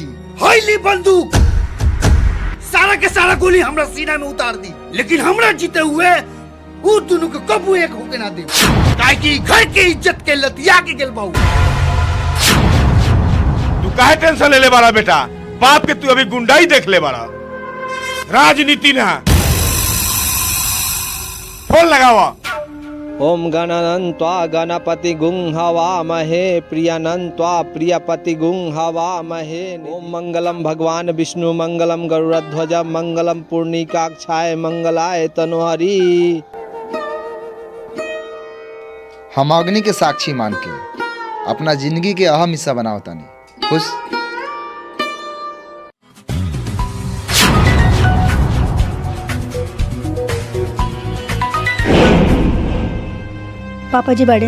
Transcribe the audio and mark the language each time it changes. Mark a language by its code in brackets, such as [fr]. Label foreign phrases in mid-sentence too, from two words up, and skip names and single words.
[bho] होइली बंदूक सारा के सारा गोली हमरा सीना में उतार दी, लेकिन हमरा जीते हुए वो दोनों को कबू एक होके ना दे, काहे कि घर के इज्जत के लतिया के गेल बाऊ। तू काहे टेंशन ले ले बारा बेटा? बाप के तू अभी गुंडाई देख ले बारा, राजनीति ना। फोन लगावा। [sa] ओम गणानन्त्वा गणपति गुं हवामहे प्रियानन्त्वा प्रियपति गुं हवामहे। ओम मंगलम भगवान विष्णु मंगलम गरुड़ध्वज मंगलम पूर्णिकाक्षाय मंगलाय तनोहरि। [bho] हम अग्नि के साक्षी मान के अपना जिंदगी के अहम हिस्सा बनाओ तानी। खुश पापा जी बड़े